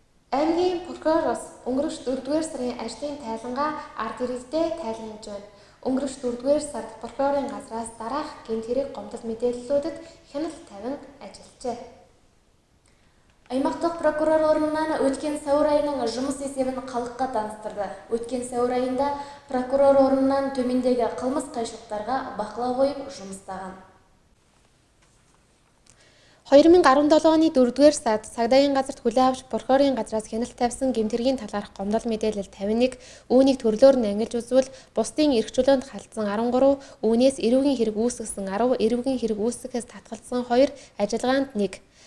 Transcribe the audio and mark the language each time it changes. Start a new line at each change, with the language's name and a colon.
Mongolian: Аймгийн прокуророос өнгөрөх 4-р сарын ажлын тайлангаа ард иргэдэд тайлгнаж байна. Өнгөрөх 4-р сард прокурорын газраас дараах гэмт хэрэг гомдол мэдээллүүдэд хяналт тавин ажиллажээ.
Kazakh: Аймақтық прокурор орнынан өткен сәуір айының жұмыс есебін халыққа таныстырды. Өткен сәуір айында прокурор орнынан төмендегі қылмыс қайшылықтарға бақылау қойып жұмыстаған.
Mongolian: 2017 оны 4-р сард цагдаагийн газарт хүлээн авч прокурорын газраас хяналт тавьсан гэмт хэргийн талаарх гомдол мэдээлэл 51, үүнийг төрлөөр нь ангилж үзвэл бусдын эрх чөлөөнд халтсан 13, үүнээс эрүүгийн хэрэг үүсгэсэн 10, эрүүгийн хэрэг үүсгэхээс татгалзсан 2, ажиллагаанд 1.